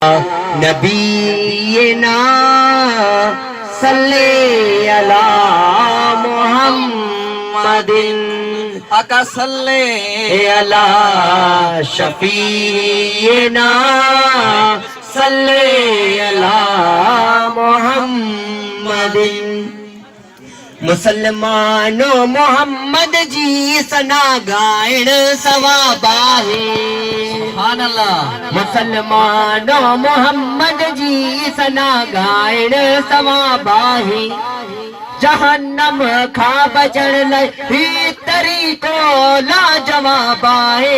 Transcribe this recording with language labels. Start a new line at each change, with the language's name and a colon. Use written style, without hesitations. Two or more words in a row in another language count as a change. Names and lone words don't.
Arabic: نبينا صلى على محمد آقا صلى على شفيعنا صلى على محمد.
Sindhi: मुसलमानों मोहम्मद जी सना गायण सवाब आहे।
Arabic: سبحان الله.
Sindhi: मुसलमानों मोहम्मद जी सना गायण सवाब आहे। जहन्नम खां बचण लाइ ही तरीक़ो लाजवाब आहे।